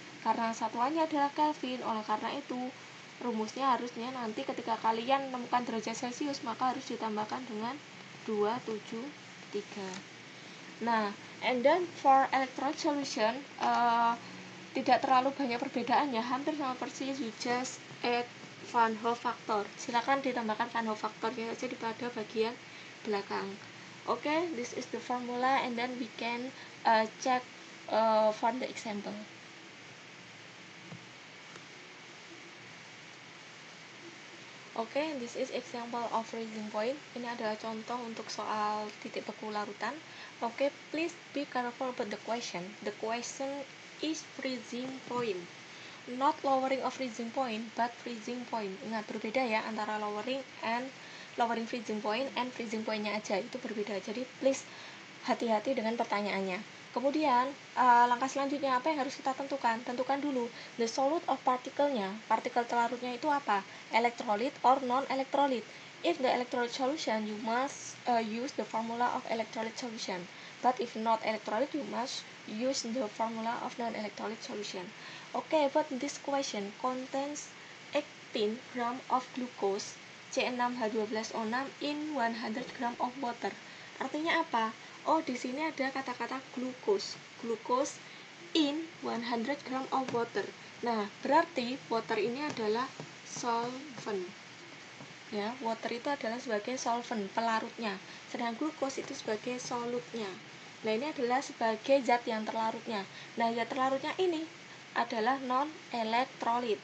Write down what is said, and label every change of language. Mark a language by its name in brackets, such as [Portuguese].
[Indonesian] Karena satuannya adalah Kelvin, oleh karena itu rumusnya harusnya nanti ketika kalian menemukan derajat Celcius, maka harus ditambahkan dengan 273. [English] Nah, and then for electrolyte solution, [Indonesian] tidak terlalu banyak perbedaan ya, hampir sama persis, [English] you just add Van Hoff factor. [Indonesian] Silakan ditambahkan Van Hoff factornya saja di pada bagian belakang. [English] Okay, this is the formula, and then we can check for the example. Oke, this is example of freezing point. [Indonesian] Ini adalah contoh untuk soal titik beku larutan. [English] Oke, please be careful about the question. The question is freezing point. Not lowering of freezing point, but freezing point. [Indonesian] Ingat, berbeda ya antara lowering freezing point and freezing point-nya aja. Itu berbeda. Jadi please hati-hati dengan pertanyaannya. Kemudian langkah selanjutnya apa yang harus kita tentukan? Tentukan dulu [English] the solute of particle-nya. [Indonesian] Partikel terlarutnya itu apa? [English] Electrolyte or non-electrolyte. If the electrolyte solution, you must use the formula of electrolyte solution. But if not electrolyte, you must use the formula of non-electrolyte solution. Okay, but this question contains 18 gram of glucose C6H12O6 in 100 gram of water. [Indonesian] Artinya apa? Oh, di sini ada kata-kata glucose. [English] Glucose in 100 gram of water. [Indonesian] Nah, berarti water ini adalah solvent. Ya, water itu adalah sebagai solvent, pelarutnya. Sedangkan glucose itu sebagai solutnya. Nah, ini adalah sebagai zat yang terlarutnya. Nah, zat terlarutnya ini adalah non-elektrolit.